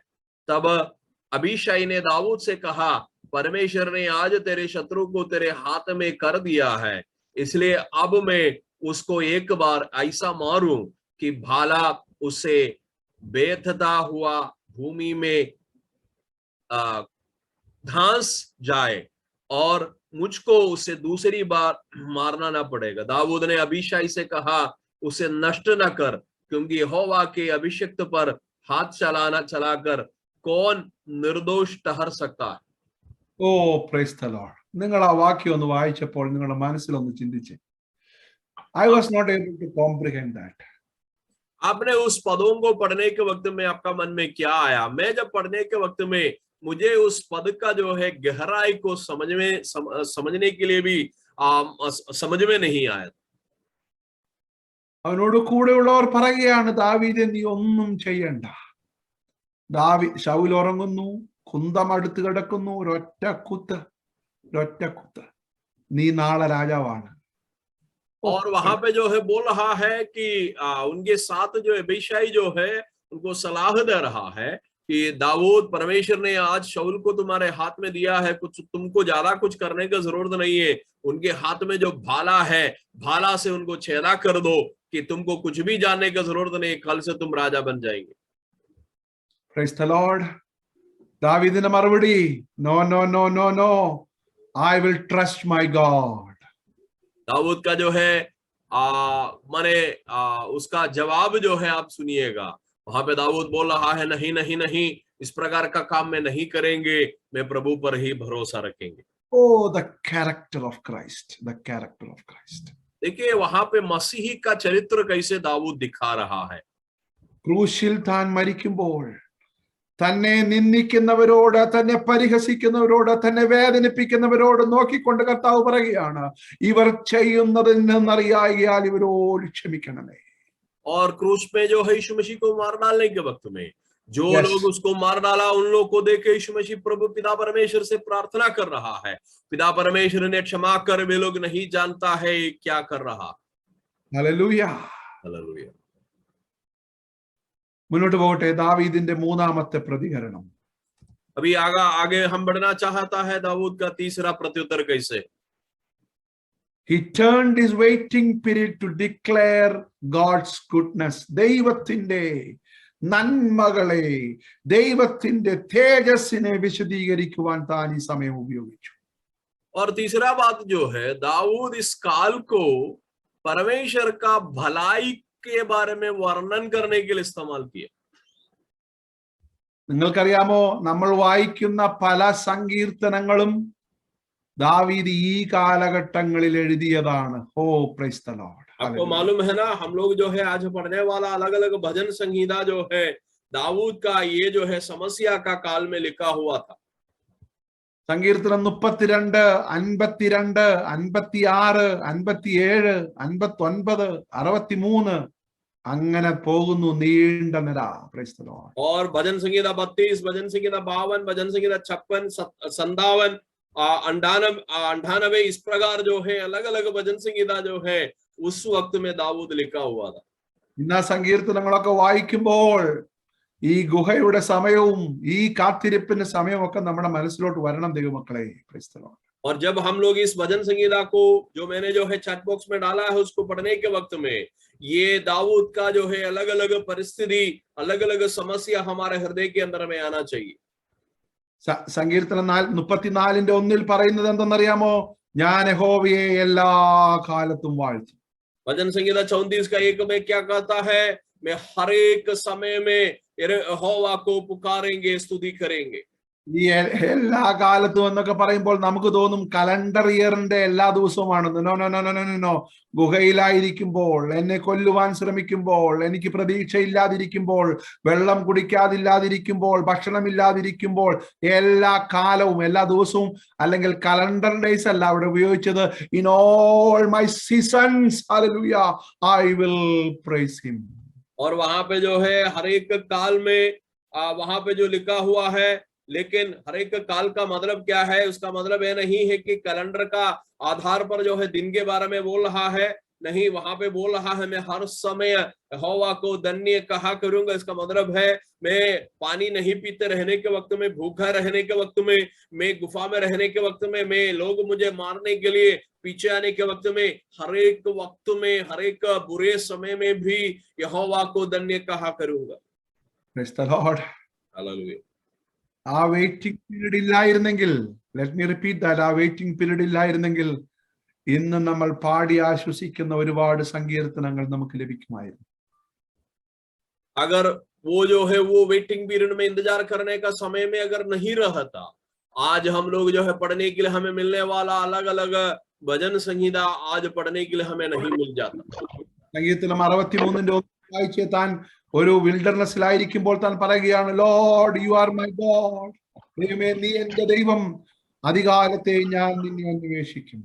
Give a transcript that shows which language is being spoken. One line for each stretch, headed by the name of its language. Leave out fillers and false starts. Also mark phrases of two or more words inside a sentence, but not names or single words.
Hindi: तब अबीशाई ने दाऊद से कहा, परमेश्वर ने आज तेरे शत्रु को तेरे हाथ में कर दिया है, इसलिए अब मैं उसको एक बार ऐसा मारूं कि भाला उसे बेथता हुआ भूमि में धंस जाए, और मुझको उसे दूसरी बार मारना ना पड़ेगा। दाऊद ने अबीशाई से कहा, उसे नष्ट न कर, क्योंकि यहोवा के अभिषिक्त पर हाथ चलाकर कौन निर्दोष ठहर सकता है।
English: Oh, praise the Lord.
Malayalam: നിങ്ങൾ ആ വാക്യം ഒന്ന് വായിച്ചപ്പോൾ നിങ്ങളുടെ മനസ്സിലൊന്ന് ചിന്തിച്ചേ.
English: I was not able to comprehend that.
Hindi: आपने उस पदों को पढ़ने के वक्त में आपका मन में क्या आया? मैं जब पढ़ने के वक्त में मुझे उस पद का जो है गहराई को समझने के लिए भी समझ में नहीं आया।
Malayalam: അവനോട് കൂടെയുള്ളവർ പറയുകയാണ്, ദാവീദേ നീ ഒന്നും ചെയ്യണ്ട. ശൗൽ ഉറങ്ങുന്നു, കുന്തം അടുത്ത് കിടക്കുന്നു, ഒരൊറ്റ കുത്ത്, നീ നാളെ രാജാവാണ്.
Hindi: और वहां पे जो है बोल रहा है कि उनके साथ जो अबीशाई जो है उनको सलाह दे रहा है कि दाऊद, परमेश्वर ने आज शाऊल को तुम्हारे हाथ में दिया है, तुमको ज्यादा कुछ करने की जरूरत नहीं है। उनके हाथ में जो भाला है, भाला से उनको छेदा कर दो, कि तुमको कुछ भी जानने की जरूरत नहीं, कल से तुम राजा बन जाएंगे।
English: Praise the Lord.
Malayalam: ദാവീദിന്റെ മറുപടി,
English: no no no no no, I will trust my God.
Hindi: दाऊद का जो है उसका जवाब जो है आप सुनिएगा। वहां पे दाऊद बोल रहा है, नहीं नहीं नहीं, इस प्रकार का काम में नहीं करेंगे, मैं प्रभु पर ही भरोसा रखेंगे। Oh, the character of Christ, the character of Christ. देखिए वहां पे मसीही का चरित्र कैसे दाऊद दिखा रहा है।
Malayalam: ക്രൂശിൽ താൻ മരിക്കുമ്പോൾ തന്നെ നിന്ദിക്കുന്നവരോട്, തന്നെ പരിഹസിക്കുന്നവരോട്, തന്നെ വേദനിപ്പിക്കുന്നവരോട് നോക്കിക്കൊണ്ട് കർത്താവ് പറയുകയാണ്, ഇവർ ചെയ്യുന്നതെന്നറിയായാൽ ഇവരോട് ക്ഷമിക്കണമേ.
Hindi: और क्रूस पे जो है यीशु मसीह को मार डालने के वक्त में जो लोग उसको मार डाला, उन लोग को देख के यीशु मसीह प्रभु पिता परमेश्वर से प्रार्थना कर रहा है, पिता परमेश्वर ने क्षमा कर, वे लोग नहीं जानता है क्या कर रहा। हालेलुया, हालेलुया।
Malayalam: മുന്നോട്ട് പോകട്ടെ. ദാവീദിന്റെ മൂന്നാമത്തെ പ്രതികരണം.
Hindi: अभी आगे हम बढ़ना चाहता है दाऊद का तीसरा प्रत्युत्तर कैसे।
English: He turned his waiting period to declare God's goodness.
Malayalam: ദൈവത്തിന്റെ നന്മകളെ, ദൈവത്തിന്റെ തേജസ്സിനെ വിശദീകരിക്കുവാൻ താൻ ഈ സമയം ഉപയോഗിച്ചു.
Hindi: और तीसरा बात जो है, दाऊद इस काल को परमेश्वर का भलाई के बारे में वर्णन करने के लिए इस्तेमाल किया।
Malayalam: നിങ്ങൾക്കറിയാമോ, നമ്മൾ വായിക്കുന്ന പല സങ്കീർത്തനങ്ങളും ദാവീദ് ഈ കാലഘട്ടങ്ങളിൽ എഴുതിയതാണ്.
English: Oh praise the Lord.
Hindi: आपको मालूम है ना, हम लोग जो है आज पढ़ने वाला अलग अलग भजन संहिता जो है दाऊद का, ये जो है समस्या का काल में लिखा हुआ था।
Malayalam: സങ്കീർത്തനം 32, 52, 56, 57, 59, 63 അങ്ങനെ പോകുന്നു, നീണ്ട നിര.
English: Praise the Lord.
Hindi: और भजन संहिता 32, भजन संहिता 52, भजन संहिता 56, 57 98 इस प्रकार जो है अलग अलग भजन संगीता जो है उस वक्त में दाऊद लिखा हुआ था.
Malayalam: ഇന്ന് ആ സങ്കീർത്തനങ്ങളൊക്കെ വായിക്കുമ്പോൾ ഈ ഗുഹയുടെ സമയവും ഈ കാത്തിരിപ്പിന്റെ സമയവും ഒക്കെ നമ്മുടെ മനസ്സിലോട്ട് വരണം ദൈവമക്കളെ.
English: Praise the Lord.
Hindi: और जब हम लोग इस भजन संगीता को जो मैंने जो है
English: chat box
Hindi: में डाला है उसको पढ़ने के वक्त में ये दाऊद का जो है अलग अलग परिस्थिति अलग अलग समस्या हमारे हृदय के अंदर में आना चाहिए.
Malayalam: സങ്കീർത്തനം 34:1 പറയുന്നത് എന്തെന്നറിയാമോ? ഞാൻ യഹോവയെ എല്ലാ കാലത്തും വാഴ്ത്തും.
Hindi: भजन संगीता 34:1 में क्या कहता है? मैं हर एक समय में यहोवा को पुकारेंगे, स्तुति करेंगे.
Malayalam: ഈ എല്ലാ കാലത്തും എന്നൊക്കെ പറയുമ്പോൾ നമുക്ക് തോന്നും
English: calendar year
Malayalam: എല്ലാ ദിവസവുമാണെന്ന്.
English: no no no no no no.
Malayalam: ഗുഹയിലായിരിക്കുമ്പോൾ, എന്നെ കൊല്ലുവാൻ ശ്രമിക്കുമ്പോൾ, എനിക്ക് പ്രതീക്ഷയില്ലാതിരിക്കുമ്പോൾ, വെള്ളം കുടിക്കാതില്ലാതിരിക്കുമ്പോൾ, ഭക്ഷണമില്ലാതിരിക്കുമ്പോൾ, എല്ലാ കാലവും എല്ലാ ദിവസവും, അല്ലെങ്കിൽ
English: calendar days
Malayalam: അല്ല അവിടെ ഉപയോഗിച്ചത്.
English: In all my seasons hallelujah I will praise him.
Hindi: और वहां पे जो है हर एक काल में वहां पे जो लिखा हुआ है, लेकिन हर एक काल का मतलब क्या है? उसका मतलब यह नहीं है कि कैलेंडर का आधार पर जो है दिन के बारे में बोल रहा है. नहीं, वहां पे बोल रहा है मैं हर समय यहोवा को धन्य कहा करूंगा. इसका मतलब है मैं पानी नहीं पीते रहने के वक्त में, भूखा रहने के वक्त में, मैं गुफा में रहने के वक्त में, मैं लोग मुझे मारने के लिए पीछे आने के वक्त में, हर एक वक्त में, हर एक बुरे समय में भी यहोवा को धन्य कहा करूंगा.
English: Praise the Lord. Hallelujah.
Malayalam: ആ
English: waiting period
Malayalam: ഇല്ലായിരുന്നെങ്കിൽ,
English: let me repeat that,
Malayalam: ആ
English: waiting period
Malayalam: ഇല്ലായിരുന്നെങ്കിൽ ഇന്ന് നമ്മൾ പാടി ആശ്വസിക്കുന്ന ഒരുപാട് സങ്കീർത്തനങ്ങൾ നമുക്ക് ലഭിക്കുമായിരുന്നു.
Hindi: अगर वो जो है वो
English: waiting period
Hindi: में इंतजार करने का समय में अगर नहीं रहता, आज हम लोग जो है पढ़ने के लिए हमें मिलने वाला अलग अलग भजन संगीता आज पढ़ने के लिए हमें नहीं मिल जाता.
Malayalam: സങ്കീർത്തനം 63 വായിച്ച് താൻ ഒരു വിൽഡർനെസ്സിലായിരിക്കുമ്പോൾ താൻ പറയുകയാണ്,
English: Lord you are my God,
Malayalam: ദൈവമേ നീ എന്റെ ദൈവം, അധികാലത്തെ ഞാൻ നിന്നെ അന്വേഷിക്കും.